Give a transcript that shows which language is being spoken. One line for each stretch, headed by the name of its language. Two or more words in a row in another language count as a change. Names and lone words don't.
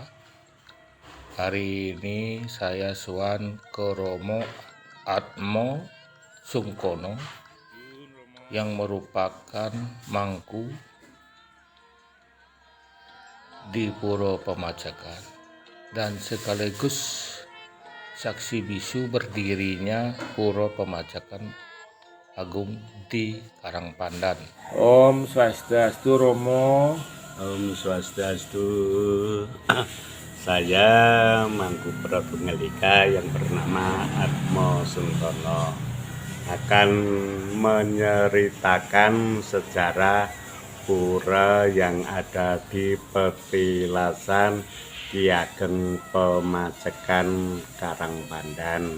Indonesian: Hari ini saya suan ke Romo Atmo Sungkono yang merupakan mangku di Puro Pemajakan dan sekaligus saksi bisu berdirinya Puro Pemajakan Agung di Karangpandan. Om Swastiastu Romo. Om Swastiastu. Saya Mangku Pratunggalika yang bernama Atmo Sungkono akan menceritakan sejarah pura yang ada di Petilasan Ki Ageng Pemajakan Karangpandan.